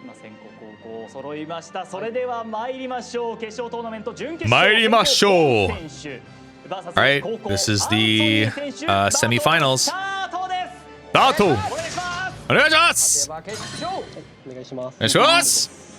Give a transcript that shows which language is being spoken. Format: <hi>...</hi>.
<ja>先攻後攻揃いました。それでは参りましょう。決勝トーナメント準決勝。参りましょう。</ja> <en>All right, this is the semifinals.</en> <ja>スタート。お願いします。お願いします。お願いします。</ja>